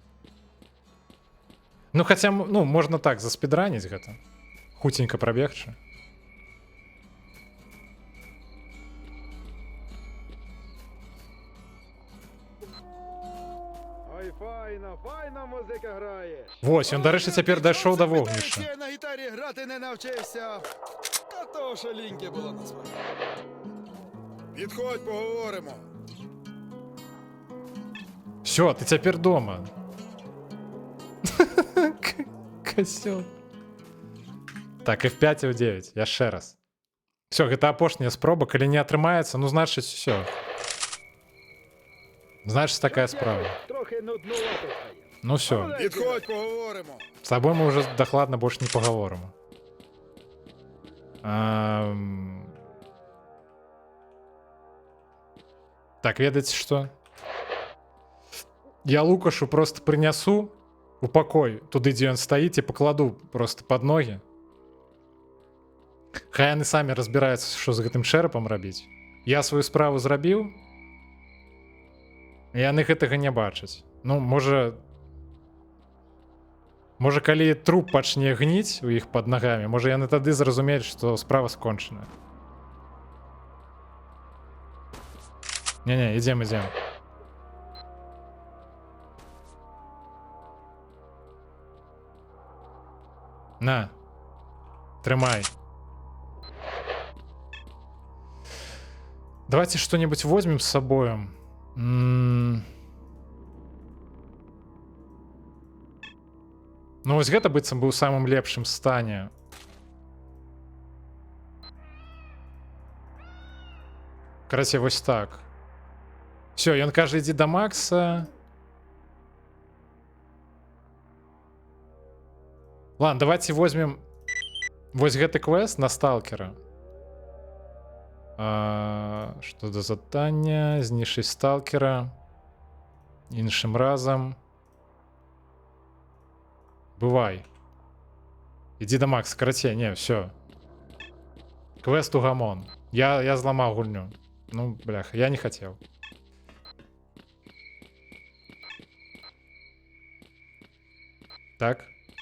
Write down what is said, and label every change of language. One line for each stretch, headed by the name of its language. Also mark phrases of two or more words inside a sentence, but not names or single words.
Belarusian: Ну хаця, ну, можна так заспідраніць гэта. Хуценька прабегчы.
Ukrainian: Файна музика грає.
Belarusian: Вось, ён, дарэчы, цяпер дайшоў да вогнішча.
Ukrainian: Я на гітарі грати не навчився. Та то шаліньке було насправді. Підходь, поговоримо.
Belarusian: Все, ти цяпер дома. Косёл. Так, F5 і F9, яшчэ раз. Все, гэта апошняя спроба, калі не атрымаецца, ну значыць все. Значыць такая справа.
Ukrainian: Трохи нуднувато. Ну все. Підходь, поговоримо.
Russian: С тобой мы уже докладно больше не поговорим.
Belarusian: Так, ведаеце что? Я Лукашу просто принесу у пакой, туды, дзе ён стаіць, і пакладу просто
Russian: под ноги.
Belarusian: Хай яны самі разбіраюцца, што з гэтым чэрапам рабіць. Я сваю справу зрабіў, і яны гэтага не бачаць. Ну, можа, калі труп пачне гніць у іх пад нагамі, можа яны тады зразумеюць, што справа скончана. Не-не, ідзем. На, трымай.
Russian: Давайте что-нибудь возьмем с собой.
Belarusian: Ну, вось гэта быццам быў у самым лепшым стане. Карацей, вось так. Все, ён кажа, ідзі да Макса.
Russian: Ладно, давайте возьмем
Belarusian: вось гэты квест на сталкера.
Russian: Что за задание?
Belarusian: Знішчыць сталкера. Іншым разам. Бывай.
Russian: Иди до Макса, карацей, не, все.
Belarusian: Квест угамон. Я зламаў гульню.
Russian: Ну, бляха, я не хотел. Так.